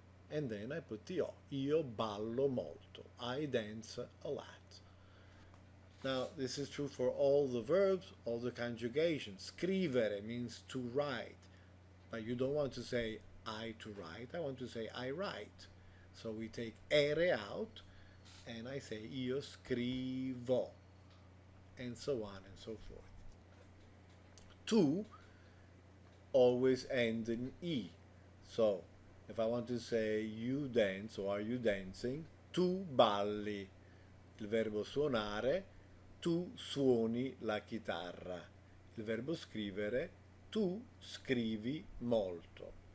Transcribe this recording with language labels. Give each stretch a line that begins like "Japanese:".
English: And then I put the O.
Italian: Io ballo molto.
English: I dance a lot. Now, this is true for all the verbs, all the conjugations. Scrivere means to write. But you don't want to say I to write. I want to say I write. So we take ere out and I say
Italian: io scrivo.
English: And so on and so forth. Tu always end in E. So if I want to say you dance or are you dancing,
Italian: tu balli. Il verbo suonare, tu suoni la chitarra. Il verbo scrivere, tu scrivi molto.